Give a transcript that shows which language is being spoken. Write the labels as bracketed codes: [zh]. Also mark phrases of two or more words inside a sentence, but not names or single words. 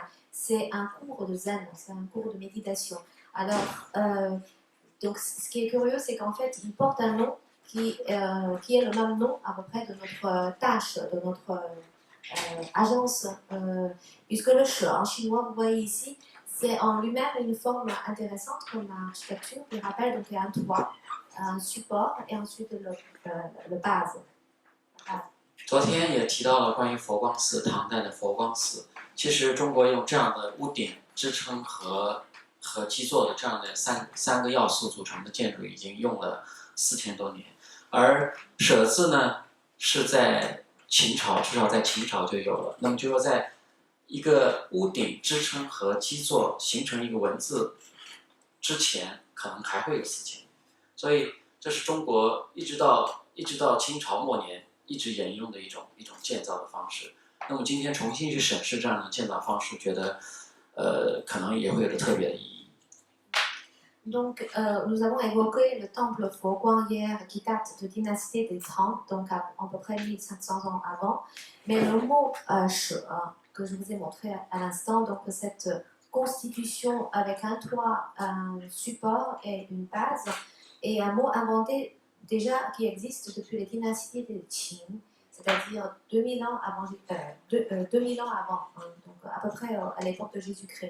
[fr] C'est un cours de zen, c'est un cours de méditation. Alors, donc ce qui est curieux, c'est qu'en fait, il porte un nom qui est le même nom à peu près de notre tâche, de notre agence, puisque le che en chinois, vous voyez ici, c'est en lui-même une forme intéressante comme architecture qui rappelle donc un toit, un support et ensuite le base. [zh] 昨天也提到了关于佛光寺，唐代的佛光寺，其实中国用这样的屋顶、支撑和基座的这样的三个要素组成的建筑，已经用了4000多年。而舍字呢，是在秦朝，至少在秦朝就有了。那么就说，在一个屋顶、支撑和基座形成一个文字之前可能还会有4000年，所以这是中国一直到清朝末年一直沿用的一种建造的方式。那么今天重新去审视这样的建造方式，觉得可能也会有着特别的意义。 [fr] Donc, nous avons évoqué le temple Fo-Guang hier qui date de dynastie des Tang, donc à peu près 1500 ans avant. Mais le mot She, que je vous ai montré à l'instant, donc cette constitution avec un toit, un support et une base, est un mot inventé déjà qui existe depuis les dynasties des Qing, c'est-à-dire 2000 ans avant, 2000 ans avant, hein, donc à peu près à l'époque de Jésus-Christ.